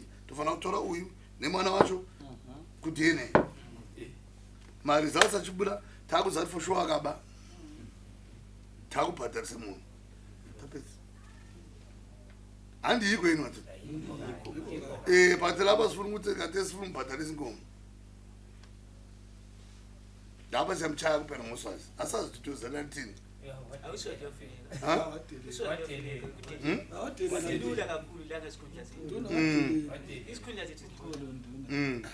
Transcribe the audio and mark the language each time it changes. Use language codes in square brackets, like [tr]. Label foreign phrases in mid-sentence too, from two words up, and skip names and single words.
[sn] tofanira kutora uyu nemwana wacho kudhene mari dzasachibuda takuza kuti foshuwa akaba takubhadharisa munhu tapedza handiyiko ino ati but [nd] lapa sifuna ukuthi kade sifuna umbhadharisa inkomo lapha siyamchaya kuphela ngoswazi asazi ukuthi uzela lithini Lula kakhulu la ngesikhundla sethu. Isikhundla sethu sikhulu nduna.